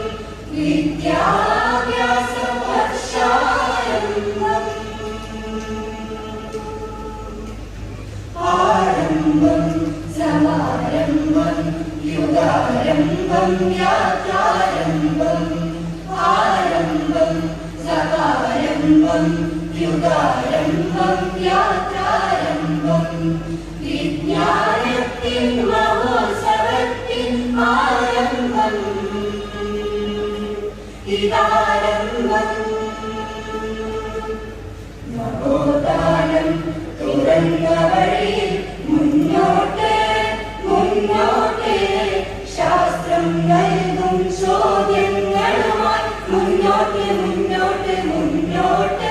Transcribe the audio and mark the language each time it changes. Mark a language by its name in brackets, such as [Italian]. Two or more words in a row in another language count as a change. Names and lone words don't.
[Sanskrit] विद्याभ्यासवर्षारम्भम् आरम्भम् समारम्भम् युगारम्भम् यात्रारम्भम् आरम्भम् समारम्भम् युगारम्भम् यात्रारम्भम् विज्ञानतिं महोत्सवतिं आरम्भम् [Malayalam] इदारम्भम् നവോത്ഥാനം തുറന്ന വഴിയിൽ മുന്നോട്ട് മുന്നോട്ട് ശാസ്ത്രം നൽകും ചോദ്യങ്ങളുമായി മുന്നോട്ട് മുന്നോട്ട് മുന്നോട്ട്